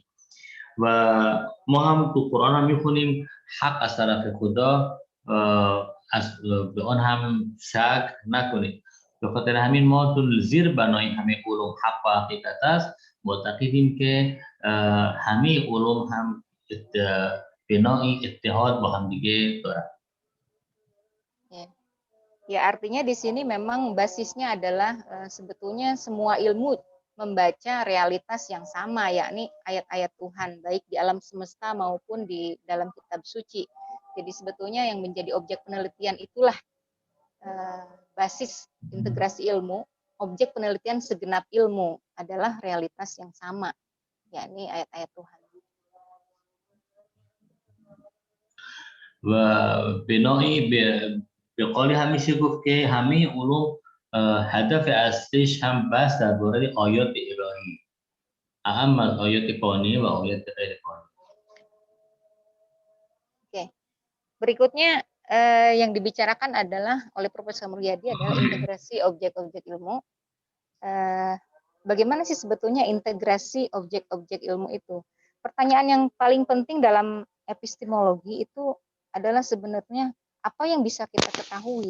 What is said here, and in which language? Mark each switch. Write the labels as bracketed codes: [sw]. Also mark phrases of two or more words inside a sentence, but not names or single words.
[fa] و ما هم تو قرآن هم میخونیم حق از طرف خدا، به آن هم شک نکنید. به خاطر همین ما تو زیر بنای همه علوم حق و حقیقت است، معتقدیم که همه علوم هم بنای اتحاد با هم دیگه دارن. [id] Ya, artinya di sini memang basisnya adalah sebetulnya semua ilmu membaca realitas yang sama, yakni ayat-ayat Tuhan, baik di alam semesta maupun di dalam kitab suci. Jadi sebetulnya yang menjadi objek penelitian itulah basis integrasi ilmu. Objek penelitian segenap ilmu adalah realitas yang sama, yakni ayat-ayat Tuhan. [fa] و بنای به قولی همیشه گفت که همه علوم هدف اصلیش هم بحث درباره آیات الهی، اهم از آیات کونی و آیات غیر کونی. [id] Oke, berikutnya yang dibicarakan adalah oleh Profesor Mulyadi adalah integrasi objek-objek ilmu. Bagaimana sih sebetulnya integrasi objek-objek ilmu itu? Pertanyaan yang paling penting dalam epistemologi itu adalah sebenarnya apa yang bisa kita ketahui.